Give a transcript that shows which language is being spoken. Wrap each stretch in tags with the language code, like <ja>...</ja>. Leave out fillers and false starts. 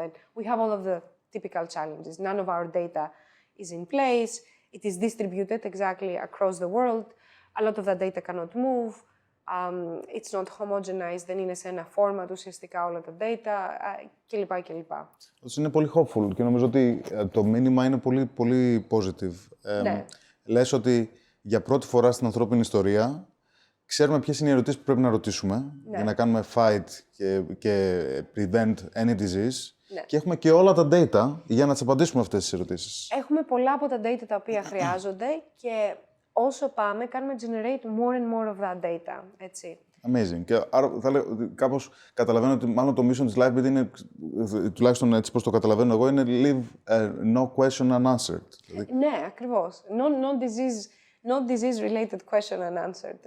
<en>And we have all of the typical challenges. None of our data is in place. It is distributed exactly across the world. A lot of that data cannot move. It's not homogenized.</en> <el>Δεν είναι σε ένα format ουσιαστικά όλα τα data κλπ. Είναι πολύ hopeful και νομίζω ότι το μήνυμα είναι πολύ, πολύ positive. Ναι. Λες ότι για πρώτη φορά στην ανθρώπινη ιστορία ξέρουμε ποιες είναι οι ερωτήσεις που πρέπει να ρωτήσουμε για να κάνουμε fight και</el> <en>prevent any disease.</en> <el>Ναι. Και έχουμε και όλα τα data για να τις απαντήσουμε αυτές τις ερωτήσεις. Έχουμε πολλά από τα data τα οποία χρειάζονται και όσο πάμε, κάνουμε</el> <en>generate more and more of that data,</en> <el>έτσι.</el> <en>Amazing.</en> <el>Και άρα θα λέω ότι κάπως καταλαβαίνω ότι μάλλον το mission της Livebit είναι, τουλάχιστον έτσι πώς το καταλαβαίνω εγώ, είναι</el> <en>leave no question unanswered.</en> <el>Ναι, ακριβώς.</el> <en>No disease-related question unanswered.</en>